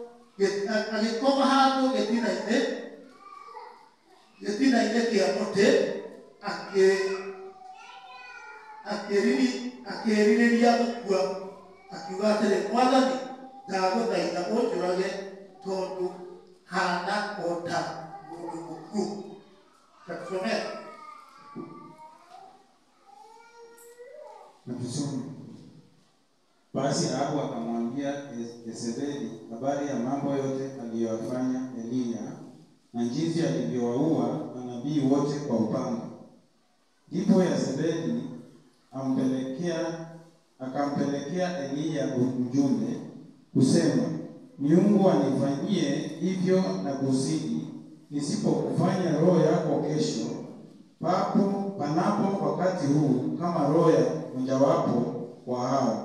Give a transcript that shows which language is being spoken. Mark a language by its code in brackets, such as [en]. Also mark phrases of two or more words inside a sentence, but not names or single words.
[ki] gĩtina-inĩ kĩa mũtĩ, akĩrirĩria gũkua, akiuga atĩrĩ, Mwathani, ndagũthaitha ũnjũrage tondũ hana o ta mũndũ mũkuũ. [sw] Tatusomea. Natusome. Basi Ahabu akamwambia Yezebeli habari ya mambo yote aliyofanya Eliya na jinsi alivyowaua manabii wote kwa upanga. Ndipo Yezebeli akampelekea Eliya ujumbe kusema, miungu anifanyie hivyo na kuzidi, nisipokufanya roho yako kesho panapo wakati huu kama roho ya mojawapo wa hao.